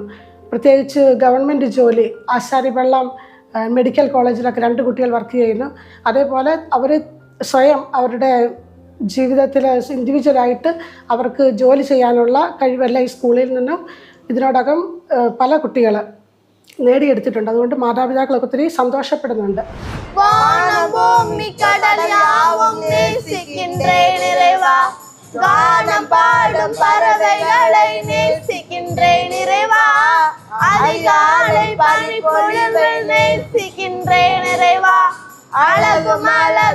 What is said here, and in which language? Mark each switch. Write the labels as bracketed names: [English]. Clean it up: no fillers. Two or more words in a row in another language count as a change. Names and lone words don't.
[Malayalam] പ്രത്യേകിച്ച് ഗവൺമെൻറ് ജോലി, ആശാരിവെള്ളം മെഡിക്കൽ കോളേജിലൊക്കെ 2 കുട്ടികൾ വർക്ക് ചെയ്യുന്നു. അതേപോലെ അവർ സ്വയം അവരുടെ ജീവിതത്തിൽ ഇൻഡിവിജ്വലായിട്ട് അവർക്ക് ജോലി ചെയ്യാനുള്ള കഴിവെല്ലാം ഈ സ്കൂളിൽ നിന്നും ഇതിനോടകം പല കുട്ടികൾ നേടിയെടുത്തിട്ടുണ്ട്. അതുകൊണ്ട് മാതാപിതാക്കളൊക്കെ ഒത്തിരി സന്തോഷപ്പെടുന്നുണ്ട്. [Tamil] கானம் பாடும் பறவைகளை நேசிக்கின்றேன் இறைவா, அதிகாலை பனி பொழிவில் நேசிக்கின்றேன் இறைவா, அழகு மலர்